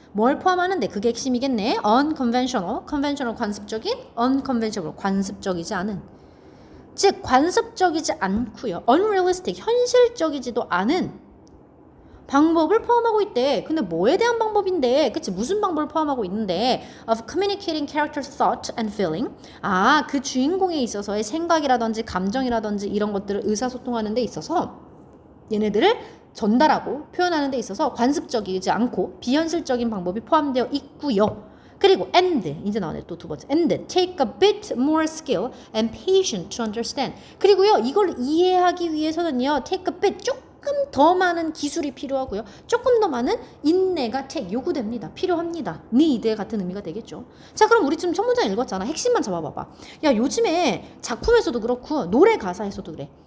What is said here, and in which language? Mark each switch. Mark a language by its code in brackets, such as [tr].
[ko] 뭘 포함하는데 그게 핵심이겠네. unconventional, conventional 관습적인, unconventional 관습적이지 않은. 즉 관습적이지 않고요. unrealistic 현실적이지도 않은 방법을 포함하고 있대. 근데 뭐에 대한 방법인데? 그치? 무슨 방법을 포함하고 있는데? [en] Of communicating character's thought and feeling. [ko] 아, 그 주인공에 있어서의 생각이라든지 감정이라든지 이런 것들을 의사소통하는 데 있어서 얘네들을 전달하고 표현하는 데 있어서 관습적이지 않고 비현실적인 방법이 포함되어 있고요. 그리고 and, 이제 나오네 또 두 번째. [en] and, take a bit more skill and patience to understand. [ko] 그리고요, 이걸 이해하기 위해서는요, [en] take a bit, [ko] 조금 더 많은 기술이 필요하고요. 조금 더 많은 인내가 요구됩니다. 필요합니다. need 같은 의미가 되겠죠. 자, 그럼 우리 지금 첫 문장 읽었잖아. 핵심만 잡아봐봐. 야, 요즘에 작품에서도 그렇고 노래 가사에서도 그래.